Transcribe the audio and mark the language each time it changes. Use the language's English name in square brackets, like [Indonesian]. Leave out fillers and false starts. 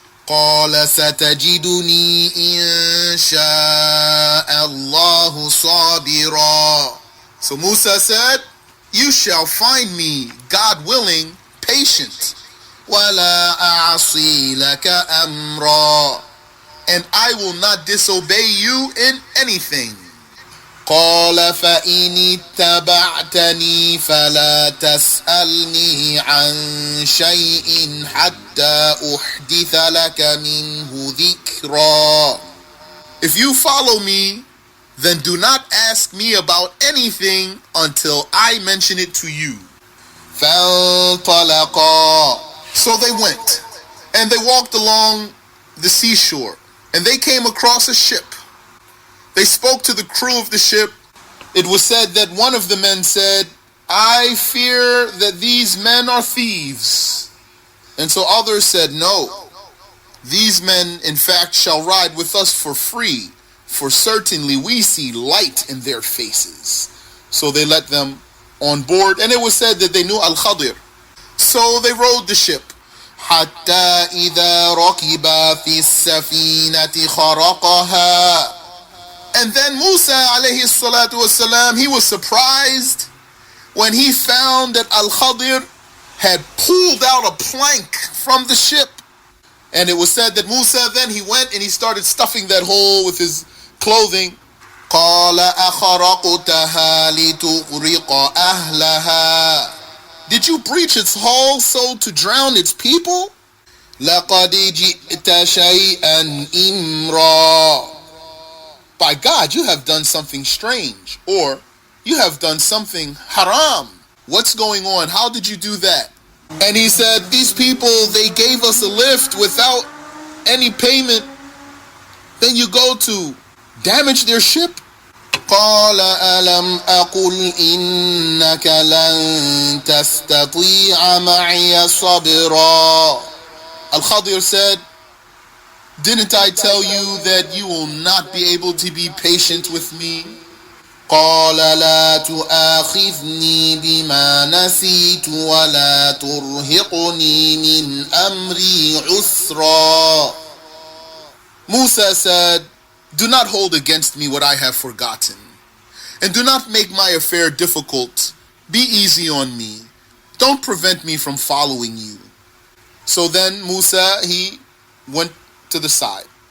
[Arabic] قَالَ سَتَجِدُنِي إِن شَاءَ اللَّهُ صَابِرًا. [English] So Musa said, you shall find me, God willing, patient. [Arabic] وَلَا أَعْصِي لَكَ أَمْرًا. [English] And I will not disobey you in anything. [Arabic] قال فإن اتبعتني فلا تسألني عن شيء حتى أحدث لك منه ذكرا. [English] If you follow me, then do not ask me about anything until I mention it to you. [Arabic] فانطلقا. [English] So they went, and they walked along the seashore, and they came across a ship. They spoke to the crew of the ship. It was said that one of the men said, I fear that these men are thieves. And so others said, no, these men in fact shall ride with us for free, for certainly we see light in their faces. So they let them on board, and it was said that they knew al-KhaDir. So they rowed the ship. [Arabic] حتى إذا ركب في السفينة خرقها. [English] And then Musa [Arabic] alayhi salatu wasalam, [English] he was surprised when he found that al-KhaDir had pulled out a plank from the ship. And it was said that Musa then he went and he started stuffing that hole with his clothing. [Arabic] قَالَ أَخَرَقْتَهَا لِتُغْرِقَ أَهْلَهَا. [English] Did you breach its hull so to drown its people? [Arabic] لَقَدْ جِئْتَ شَيْئًا إِمْرًا. [English] By God, you have done something strange, or you have done something haram. What's going on? How did you do that? And he said, these people, they gave us a lift without any payment. Then you go to damage their ship? [Arabic] قال ألم أقل إنك لن تستطيع معي صبرا. [English] Al-KhaDir said, didn't I tell you that you will not be able to be patient with me? [Arabic] قال لا تؤاخذني بما نسيت ولا ترهقني من أمري عسرا. [English] Musa said, do not hold against me what I have forgotten, and do not make my affair difficult. Be easy on me. Don't prevent me from following you. So then Musa, he went to the side.